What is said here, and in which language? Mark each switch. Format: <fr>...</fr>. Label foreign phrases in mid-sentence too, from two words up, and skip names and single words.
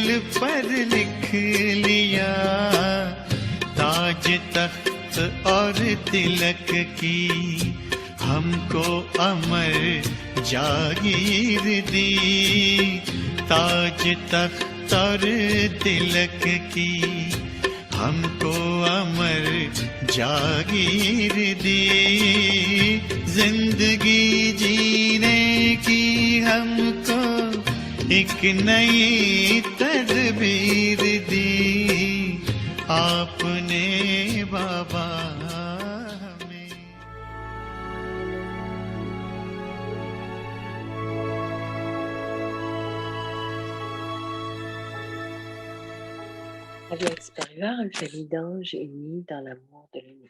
<hi>पर लिख लिया ताज तख्त और तिलक की हमको अमर जागीर दी ताज तख्त और तिलक की हमको अमर जागीर दी जिंदगी जीने की हमको एक नई तदबीर दी आपने बाबा हमें।</hi> <fr>Aviak supérieur, une famille d'anges unis dans l'amour de l'unique.</fr>